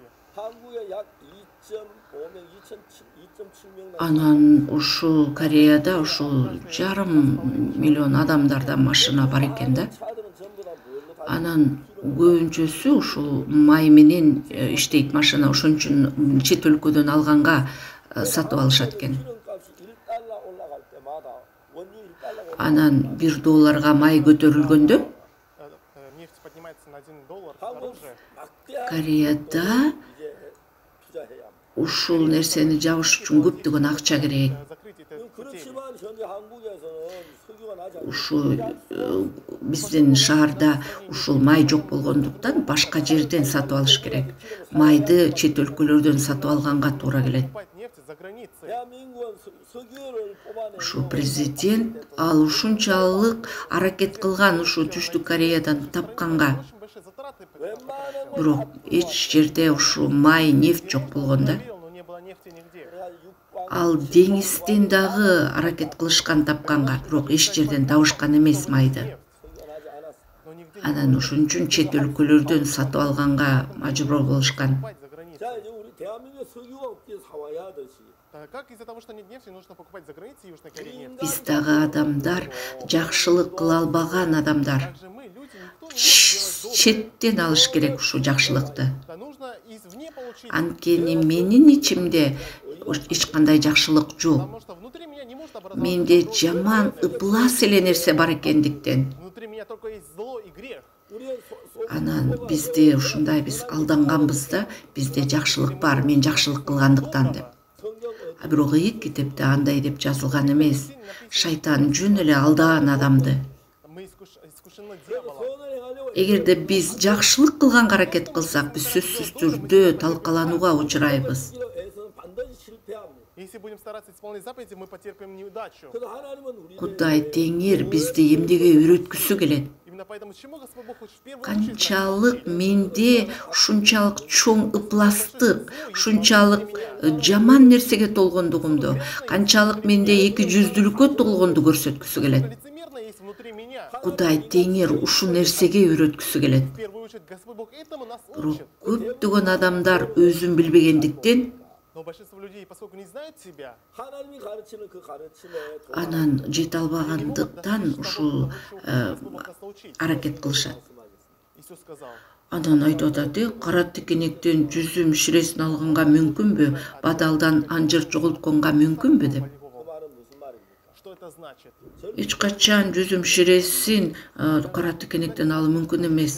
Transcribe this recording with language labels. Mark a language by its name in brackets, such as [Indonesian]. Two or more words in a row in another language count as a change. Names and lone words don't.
[Korean] 한국에 약 2.5명, 2.7명 [Kyrgyz] Анан ушул Кореяда ушул 500 000 адамдарда машина бар экен да. [Korean] 차들은 전부 다 뭘로 다 [Kyrgyz] Анан көбүнчөсү ушул май менен иштейт машина. Ошон үчүн чет өлкөдөн алганга сатып алышат экен. [Korean] 기름값이 1달러 올라갈 때마다 원유 1달러 [Kyrgyz] Анан $1 май көтөрүлгөндө [Russian] Нефть поднимается на $1 [Korean] 한국 [Russian] дороже. [Korean] 막대한 [Kyrgyz] Кореяда [Korean] 이제 투자해야 합니다. [Kyrgyz] ушул нерсени жабыш үчүн көптөгөн акча керек. [Russian] Закрыть это потери. [Korean] 그렇지만 현재 한국에서는 석유가 나지 않고 [Kyrgyz] Ушул биздин шаарда ушул май жок болгондуктан башка жерден сатып алыш керек. Майды чет өлкөлөрдөн сатып алганга туура келет. [Russian] Покупать нефть за границей. [Korean] 대한민국은 석유를 뽑아내는 [Kyrgyz] Ушу президент ал ушунчалык аракет кылган ушу Түштүк Кореядан тапканга. [Russian] Очень большие затраты. [Korean] 웬만한 [Kyrgyz] Бирок эч жерде ушу май, нефть жок болгон да. [Russian] Но не было нефти нигде. [Kyrgyz] Ал деңизден дагы аракет кылышкан тапканга, бирок эч жерден табышкан эмес майды. [Korean] 석유가 나지 않았어. [Russian] Но нигде [Kyrgyz] Анан ошон үчүн чет өлкөлөрдөн сатып алганга мажбур болушкан. [Russian] покупать за границей. [Korean] 자 이제 우리 대한민국에 석유가 없기에 사와야 하듯이 [Russian] Как из-за того, что нет нефти, нужно покупать за границей Южной Кореи нефть? [Kyrgyz] Биз дагы адамдар, жакшылык кыла албаган адамдар. [Russian] Также мы, люди, никто не может делать доброе. [Kyrgyz] Четтен алыш керек ушу жакшылыкты. [Russian] Да нужно извне получить. [Kyrgyz] Анткени менин ичимде эч кандай жакшылык жок. [Russian] Потому что внутри меня не может образоваться. [Kyrgyz] Менде жаман, ыплас эле нерсе бар экендиктен. [Russian] Внутри меня только есть зло и грех. [Korean] 우리의 [Kyrgyz] Анан бизде ушундай биз алданганбыз да, бизде жакшылык бар, мен жакшылык кылгандыктан деп. [Korean] 성경 [Kyrgyz] Бирок ыйык китепте андай деп жазылган эмес. Шайтан жөн эле алдаган адамды. [Russian] Мы искушены дьяволом. [Korean] 선을 행하려고 [Kyrgyz] Эгерде биз жакшылык кылганга аракет кылсак, биз сөзсүз түрдө талкаланууга учурайбыз. [Korean] 에서는 반드시 실패합니다. [Russian] Если будем стараться исполнять заповеди, мы потерпим неудачу. [Korean] 그래서 하나님은 우리 [Kyrgyz] Кудай Теңир бизди эмнеге үйрөткүсү келет. [Russian] Именно поэтому чему Господь Бог хочет в первую очередь [Kyrgyz] Канчалык менде ушунчалык чоң ыпластык, ушунчалык жаман нерсеге толгондугумду, канчалык менде эки жүздүүлүккө толгонду көрсөткүсү келет. [Russian] лицемерно есть внутри меня. [Kyrgyz] Кудай Теңир ушул нерсеге үйрөткүсү келет. [Russian] В первую очередь Господь Бог этому нас [Kyrgyz] Бирок [Russian] учит. [Kyrgyz] көптөгөн адамдар өзүн билбегендиктен [Russian] Но большинство людей, поскольку не знают себя, [Korean] 하나님이 가르치는 그 가르침에 [Kyrgyz] анан жете албагандыктан ушул [Russian] Господь Бог нас научить. [Kyrgyz] аракет кылышат. [Russian] Иисус сказал, [Kyrgyz] Анан айтып атат, кара тикенектен жүзүм ширесин алганга мүмкүнбү, бадалдан анжыр жоголтконго мүмкүнбү деп. [Korean] 그 말은 무슨 말입니까? [Russian] что это значит? [Kyrgyz] Эч качан жүзүм ширесин кара тикенектен алуу мүмкүн эмес.